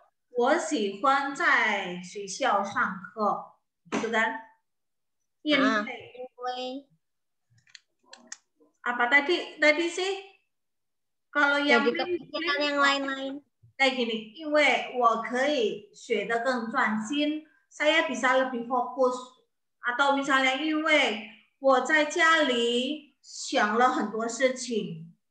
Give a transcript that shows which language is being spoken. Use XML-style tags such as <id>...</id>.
<zh>我喜欢在学校上课，</zh> <id>gitu kan?</id> <zh>因为</zh> <id>apa tadi sih? Kalau yang jadi kepikiran yang lain-lain. Kayak gini,</id> <zh>因为我可以学得更专心,</zh> <id>saya bisa lebih fokus. Atau misalnya</id> <zh>因为我在家里想了很多事情.</zh>